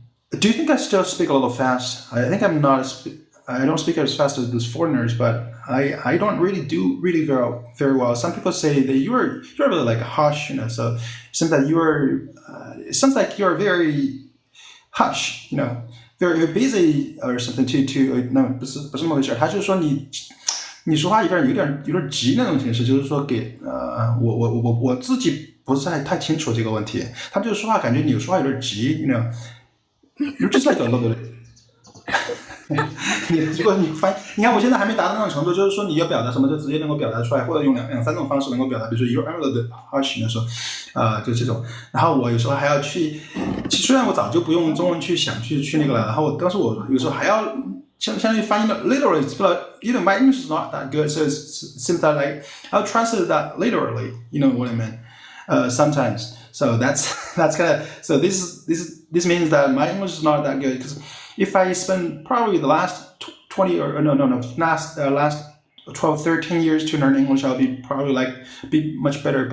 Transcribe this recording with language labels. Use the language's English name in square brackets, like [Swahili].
[English] Do you think I still speak a little fast? I think I'm not. I don't speak as fast as those foreigners, but I don't really do very well. Some people say that you're really like hush, you know. So it seems that it sounds like you're very hush, you know, very busy or something. [Chinese] No, 不是这么回事。他就是说你说话有点急那种形式，就是说给我自己不是太清楚这个问题。他们就是说话感觉你说话有点急， you know. [English] You're just like a little bit. [Chinese] 如果你看我现在还没达到那种程度，就是说你要表达什么就直接能够表达出来，或者用两三种方式能够表达，比如说 [English] you're a little bit harsh [Chinese] 的时候，就这种。然后我有时候还要去，虽然我早就不用中文去想去那个了，然后但是我有时候还要相当于翻译的 [English] literally, but you know my English is not that good, so it seems that like I'll translate that literally, you know what I mean? Sometimes. So that's kind of so this means that my English is not that good because if I spend probably the last 20 or last 12, 13 years to learn English, I'll be much better.